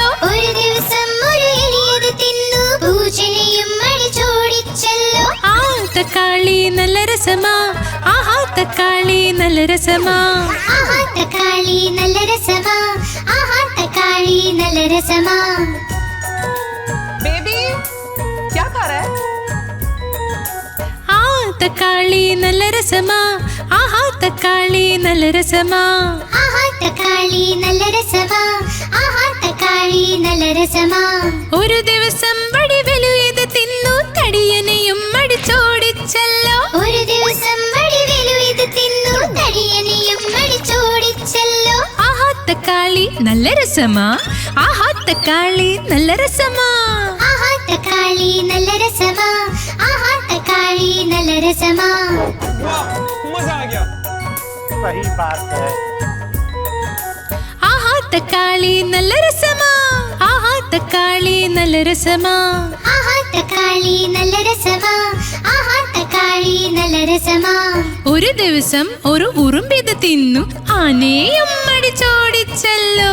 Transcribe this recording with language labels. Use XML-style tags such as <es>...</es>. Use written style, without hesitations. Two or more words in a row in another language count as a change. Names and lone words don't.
<ml>ഒരു ദിവസം ഒരു എലിയത് തിന്നു, പൂച്ചനെയും അടിച്ചോടിച്ചല്ലോ. ആ തക്കാളി നല്ല രസമാ, ആഹാ തക്കാളി നല്ല രസമാ. ആഹാ തക്കാളി നല്ല രസമാ, ആഹാ തക്കാളി നല്ല രസമാ.</ml> <hi>बेबी क्या खा रहा है?</hi> <ml>ആ തക്കാളി നല്ല രസമാ, ആഹാ തക്കാളി നല്ല രസമാ. ആഹാ തക്കാളി നല്ല രസമാ, ആഹാ തക്കാളി നല്ല രസമാ. ഒരു ദിവസം വടിവലു ഇത് തിന്നു, തടിയനെയും അടിച്ചോടിച്ചല്ലോ. ഒരു ദിവസം വടിവേലു ഇത് തിന്നു, തടിയനെയും അടിച്ചോടിച്ചല്ലോ. ആഹാ തക്കാളി നല്ല രസമാ, ആഹാ തക്കാളി നല്ല രസമാ. ആഹാ തക്കാളി നല്ല രസമാ, ആഹാ തക്കാളി നല്ല രസമാ.</ml> <hi>मजा आ गया। सही बात है।</hi> <ml>ആഹാ തക്കാളി നല്ല രസമാ, ആഹാ തക്കാളി നല്ല രസമാ. ആഹാ തക്കാളി നല്ല രസമാ, ആഹാ തക്കാളി നല്ല രസമാ. ഒരു ദിവസം ഒരു ഉറുമ്പിത് തിന്നു, ആനയും അടിച്ചോടിച്ചല്ലോ.</ml>